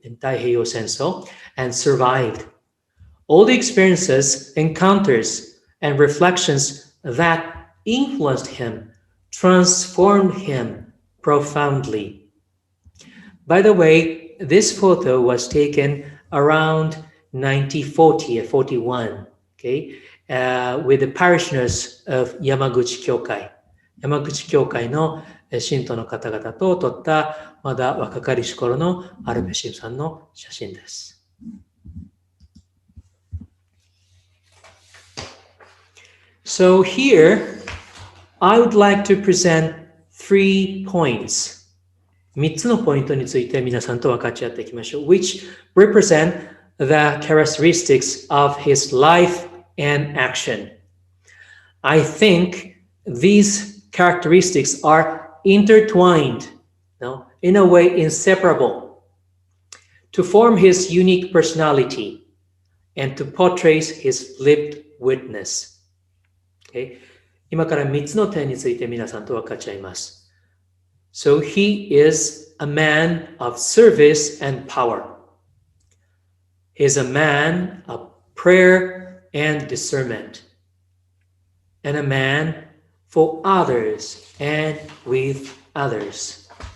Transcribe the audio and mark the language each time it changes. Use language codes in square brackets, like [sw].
[en] In Taiheiyo Senso, and survived. All the experiences, encounters, and reflections that influenced him, transformed him profoundly. By the way, this photo was taken around 1940 or 41, okay, with the parishioners of Yamaguchi Kyokai. [ja] 山口教会の信徒の方々と撮ったまだ若かりし頃のアルペ神父さんの写真です。 [en] So here, I would like to present 3 points. [ja] 3つのポイントについて皆さんと分かち合っていきましょう。 [en] Which represent the characteristics of his life and action. I think these characteristics are intertwined, in a way inseparable, to form his unique personality and to portray his lived witness. Okay? [ja] 今から3つの点について皆さんと分かち合います。 [en] So he is a man of service and power. He is a man of prayer and discernment, and a man for others and with others.